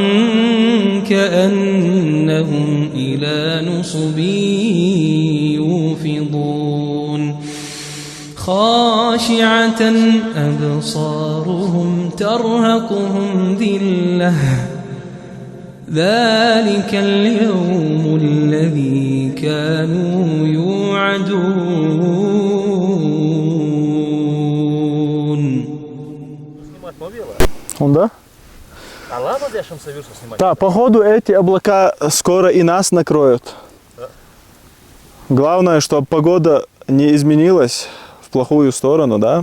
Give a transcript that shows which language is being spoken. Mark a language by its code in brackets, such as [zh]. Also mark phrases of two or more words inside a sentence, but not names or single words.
[ar] كأنهم إلى نصب يوفضون خاشعة أبصارهم ترهقهم ذلة ذلك اليوم الذي كانوا يوعدون. [ru] Он, да? А ладно, дальше совершу снимать. Да, походу эти облака скоро и нас накроют. Да. Главное, чтобы погода не изменилась в плохую сторону, да?